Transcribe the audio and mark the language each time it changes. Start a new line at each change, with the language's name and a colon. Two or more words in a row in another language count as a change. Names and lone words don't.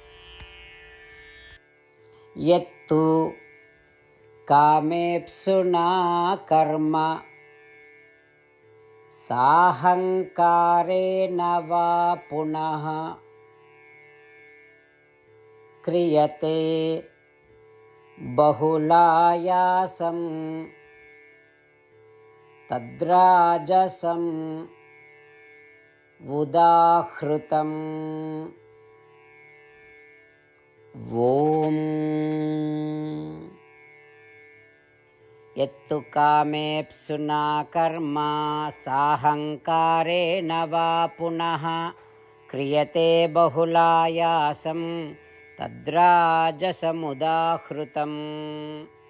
Sanskrit: यत्तु कामेप्सुना कर्म साहङ्कारेण वा पुनः क्रियते बहुलायासं तद्राजसम् उदाहृतम्. ஓம் यत्तु कामेप्सुना कर्म साहङ्कारेण वा पुनः क्रियते बहुलायासं तद्राजसमुदाहृतम्.